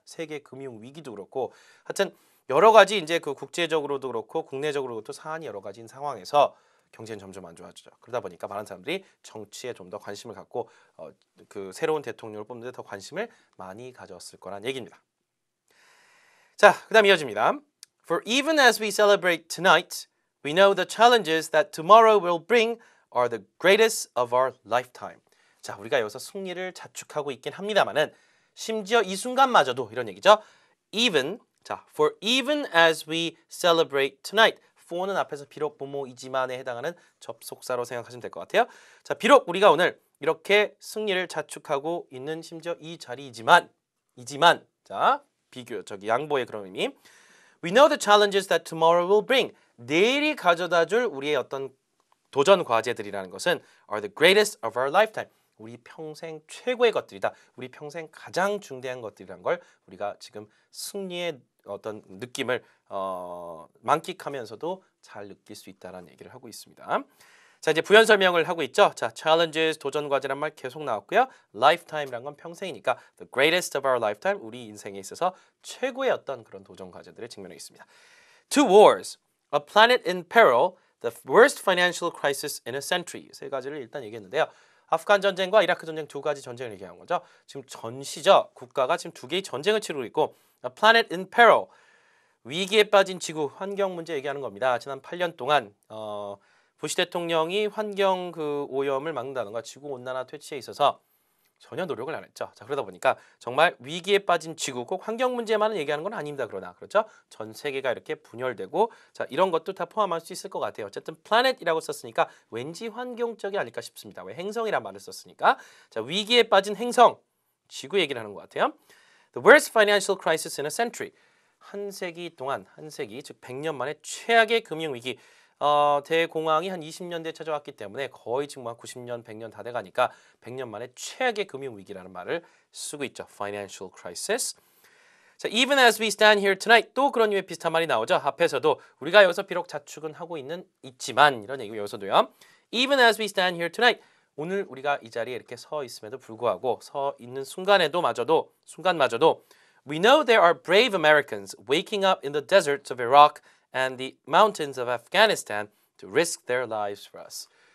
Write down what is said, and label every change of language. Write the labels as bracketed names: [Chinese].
[Korean] 세계 금융 위기도 그렇고, 하여튼 여러 가지 이제 그 국제적으로도 그렇고 국내적으로도 사안이 여러 가지인 상황에서 경제는 점점 안 좋아지죠. 그러다 보니까 많은 사람들이 정치에 좀 더 관심을 갖고 그 새로운 대통령을 뽑는 데 더 관심을 많이 가졌을 거란 얘기입니다. 자, 그다음 이어집니다. [English] For even as we celebrate tonight, we know the challenges that tomorrow will bring are the greatest of our lifetime. [Korean] 자, 우리가 여기서 승리를 자축하고 있긴 합니다만은 심지어 이 순간마저도 이런 얘기죠. [English] Even, 자, for even as we celebrate tonight. [Korean] for는 앞에서 비록 뭐뭐이지만에 해당하는 접속사로 생각하시면 될 것 같아요. 자, 비록 우리가 오늘 이렇게 승리를 자축하고 있는 심지어 이 자리이지만, 자, 양보의 그런 의미. [English] We know the challenges that tomorrow will bring. [Korean] 내일이 가져다줄 우리의 어떤 도전 과제들이라는 것은 [English] are the greatest of our lifetime. [Korean] 우리 평생 최고의 것들이다. 우리 평생 가장 중대한 것들이란 걸 우리가 지금 승리의 어떤 느낌을 만끽하면서도 잘 느낄 수 있다는 얘기를 하고 있습니다. 자, 이제 부연 설명을 하고 있죠. 자, challenges, 도전 과제란 말 계속 나왔고요. lifetime란 건 평생이니까 [English] the greatest of our lifetime, [Korean] 우리 인생에 있어서 최고의 어떤 그런 도전 과제들을 직면해 있습니다. [English] Two wars, a planet in peril, the worst financial crisis in a century. [Korean] 세 가지를 일단 얘기했는데요. 아프간 전쟁과 이라크 전쟁 두 가지 전쟁을 얘기한 거죠. 지금 전시죠. 국가가 지금 두 개의 전쟁을 치르고 있고, [English] a planet in peril, [Korean] 위기에 빠진 지구, 환경 문제 얘기하는 겁니다. 지난 8년 동안 부시 대통령이 환경 그 오염을 막는다든가 지구 온난화 퇴치에 있어서 전혀 노력을 안 했죠. 자, 그러다 보니까 정말 위기에 빠진 지구, 꼭 환경 문제만은 얘기하는 건 아닙니다. 그러나 그렇죠? 전 세계가 이렇게 분열되고, 자, 이런 것도 다 포함할 수 있을 것 같아요. 어쨌든 planet이라고 썼으니까 왠지 환경적이 아닐까 싶습니다. 왜 행성이란 말을 썼으니까. 자, 위기에 빠진 행성, 지구 얘기를 하는 것 같아요. [English] The worst financial crisis in a century. [Korean] 한 세기 동안, 한 세기, 즉 100년 만에 최악의 금융위기. 대공황이 한 20년대에 찾아왔기 때문에 거의 지금 한 90년, 100년 다 돼가니까 100년 만에 최악의 금융위기라는 말을 쓰고 있죠. [English] Financial crisis. 자, even as we stand here tonight, [Korean] 또 그런 류의 비슷한 말이 나오죠. 앞에서도 우리가 여기서 비록 자축은 하고 있지만 이런 얘기고, 여기서도요. [English] Even as we stand here tonight, [Korean] 오늘 우리가 이 자리에 이렇게 서 있음에도 불구하고, 서 있는 순간마저도 [English] We know there are brave Americans waking up in the deserts of Iraq and the mountains of Afghanistan to risk their lives for us.